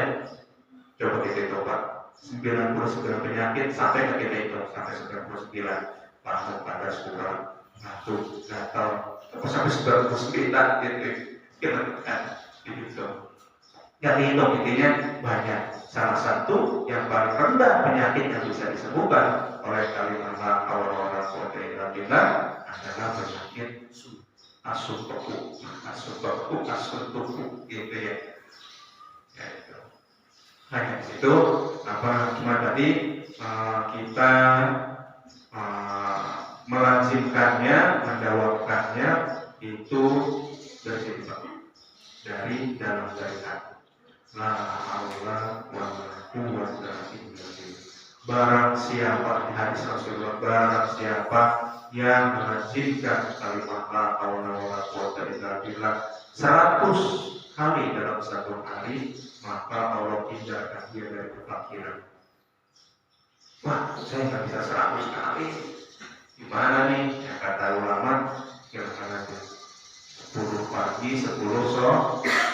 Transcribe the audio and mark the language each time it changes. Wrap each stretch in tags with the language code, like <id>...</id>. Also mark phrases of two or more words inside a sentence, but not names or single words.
<id>Coba kita hitung Pak, 99 penyakit sampai ke kita hitung sampai 99. Batuk, panas, kurang, ngantuk, gatal, sampai 99 gitu. Kita dihitung. Yang dihitung intinya banyak. Salah satu yang paling rendah penyakit yang bisa disembuhkan oleh kalimat</id> <ar>لا حول ولا قوة إلا بالله</ar> <id>adalah penyakit asupaku gitu ya. Nah, itu cuma tadi kita melazimkannya, mendawamkannya itu bersifat dari dalam dari hati.</id> <ar>لا حول ولا قوة إلا بالله.</ar> <id>Barang siapa, di hadis Rasulullah, barang siapa yang melazimkan kalimat</id> <ar>لا حول ولا قوة إلا بالله</ar> <id>100 kali dalam satu hari, maka Allah hindarkan dia dari kefakiran. Wah, saya nggak bisa 100 kali. Gimana nih? Ya, kata ulama, kira-kira 10 pagi, 10 sore.</id>